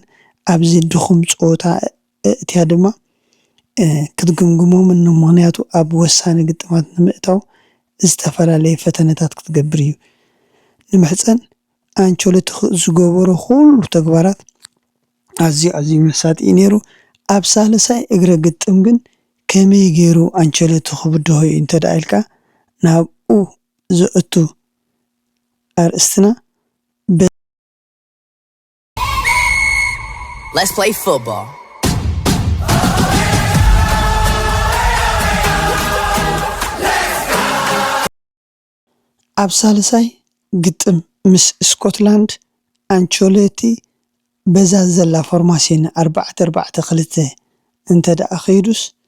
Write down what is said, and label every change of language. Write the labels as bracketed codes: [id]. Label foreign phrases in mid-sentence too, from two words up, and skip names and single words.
[ti] ኣብዚ ድኹም ፀወታ እትያ ድማ ክትግምግሞምን ምክንያቱ ኣብ ወሳኒ ግጥማት ንምእታው ዝተፈላለየ ፈተነታት ክትገብር እዩ። ንምሕፀን አንቸሎቲ ዝገበሮ ኩሉ ተግባራት ኣዝዩ መሳጢ ነይሩ። ኣብ ሳልሳይ እግረ ግጥም ግን ከመይ ገይሩ አንቸሎቲ ክብድሆ እዩ እንተደኣ ኢልካ ናብኡ ዘእቱ ኣርእስትና [en] Let's play football. [ti] ኣብ ሳልሳይ ግጥም ምስ ስኮትላንድ አንቸሎቲ በዛ ዘላ ፎርማሲዮን 4-4-2 እንተደኣ ከይዱስ